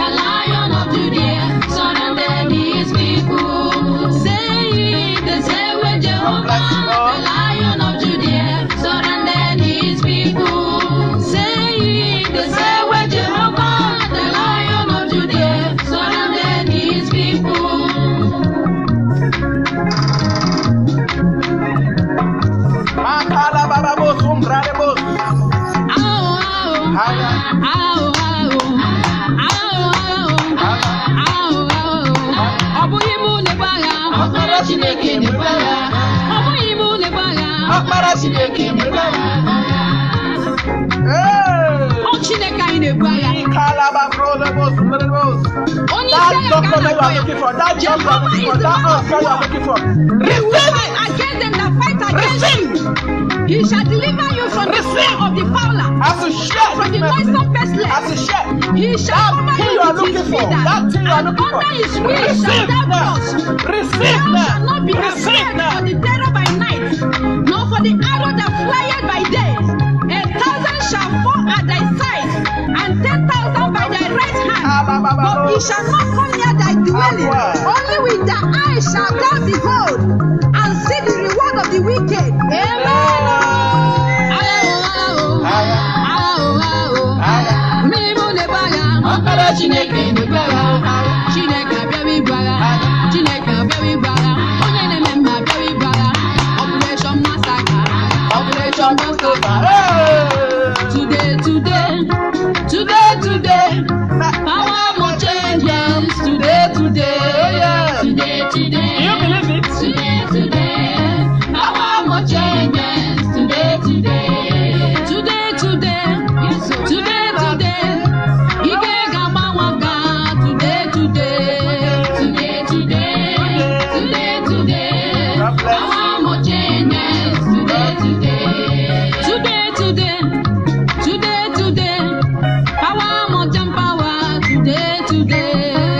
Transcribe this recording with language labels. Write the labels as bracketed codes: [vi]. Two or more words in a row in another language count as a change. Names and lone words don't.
[en] The Lion of Judah surrounded his people. Say it, the same way Jehovah, the Lion of Judah surrounded his people. Say it, the same way Jehovah, the Lion of Judah surrounded his people. Makala bababos, umbraremos. [ig] Chineke na-egbagha, ọ bụghị mụ na-egbagha, Ọkpara Chineke na-egbagha. ọ Chineke anyị na-egbagha. Onye isi [en] That [ig] agha [en] doctor that you are [ig] ga-anọ [en] looking [ig] ya. [en] for, that job you are looking for, that house you are looking for. Fight against them that fight against you. He shall deliver you from the snare of the fowler, As a chef, from the noisome as a pestilence. chef, He shall cover thing you you are with his looking for, feathers, that thing you are and looking for. under his wings shall Receive thou now. trust. Receive Thou shalt now. not be Receive afraid now. for the terror by night, nor for the arrow that flieth by day. 1,000 shall fall at thy side, and 10,000 by thy right hand, but it shall not come near thy dwelling. Only with thy eyes shall thou behold, and see the reward of the wicked. Amen. [ig] Chineke na-egbagha, Chineke abịawa ịgbagha, Chineke abịawa ịgbagha, onye na-eme mma abịawa ịgbagha. [en] Operation Massacre, Operation Massacre. Today, power more changes. Today. Do you believe it? Today, power more changes. Today. [ig] Ike ga-agbanwe aka. [en] Today. God bless. Power more changes. Today. Power more jump power. Today.